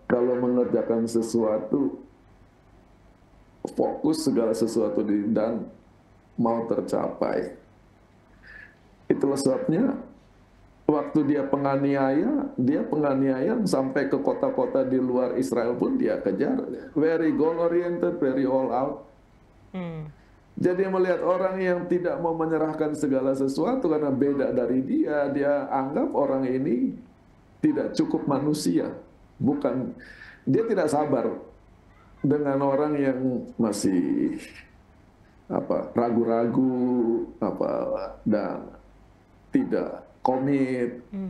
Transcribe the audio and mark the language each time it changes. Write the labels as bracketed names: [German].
[Indonesian] Kalau mengerjakan sesuatu, fokus segala sesuatu dan mau tercapai. Itulah sebabnya waktu dia penganiayaan sampai ke kota-kota di luar Israel pun dia kejar. [English] Very goal oriented, very all out. [Indonesian] Jadi melihat orang yang tidak mau menyerahkan segala sesuatu karena beda dari dia, dia anggap orang ini tidak cukup manusia. Bukan, dia tidak sabar dengan orang yang masih ragu-ragu dan tidak komit.